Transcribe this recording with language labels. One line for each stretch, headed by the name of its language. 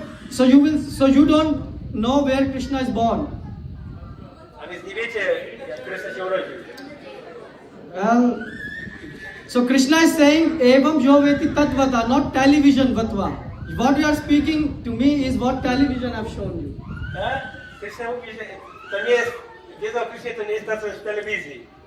English: So you don't know where Krishna is born.
Polish: A więc nie wiecie, jak Krishna się urodził.
English: Well, so Krishna is saying, Evam Joveti Tatvata, not television Vatva. What you are speaking to me is what television have shown you.
Polish: Krishna mówi, że to nie jest, wiedza o Krishnie to nie jest to, co jest w telewizji.